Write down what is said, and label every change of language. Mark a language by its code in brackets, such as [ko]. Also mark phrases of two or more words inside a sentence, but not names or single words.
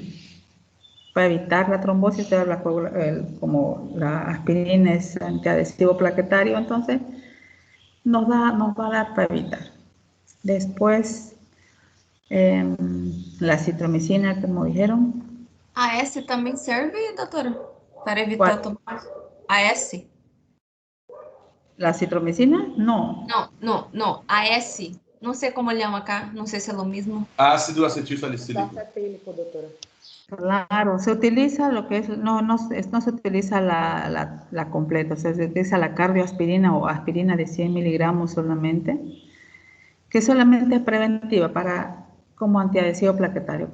[es] Para evitar la trombosis, como la aspirina es antiadhesivo plaquetario, entonces nos va a dar para evitar. Después, la citromicina, como dijeron. [pt] AS também serve, doutora? Para evitar tomar AS? [es] ¿La citromicina? No. [pt] No. AS. Não sei como [es] llama acá. [pt] Não sei se é [es] lo mismo. Ácido acetil salicílico. Claro, se utiliza lo que es, no se utiliza la completa, o sea, se utiliza la cardioaspirina o aspirina de 100 miligramos solamente, que solamente es preventiva como antiadhesivo plaquetario.